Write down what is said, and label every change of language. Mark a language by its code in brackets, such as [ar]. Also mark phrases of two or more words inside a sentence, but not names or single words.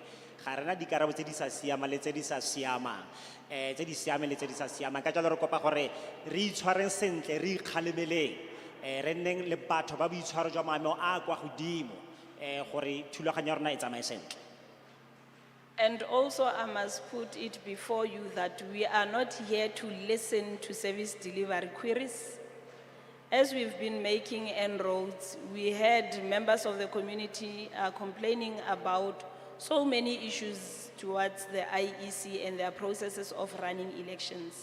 [tn] Ga rena dikarabo tse di sa siamang le tse di sa siamang, tse di siameng le tse di sa siamang. Ka jalo re kopa gore re itshwareng sentle, re ikgalemeleng, re nneng le batho ba boitshwaro jwa maemo a kwa godimo, gore thulaganyo ya rona e tsamaye sentle. [en] And also I must put it before you that we are not here to listen to service delivery queries. As we've been making inroads, we had members of the community complaining about so many issues towards the IEC and their processes of running elections.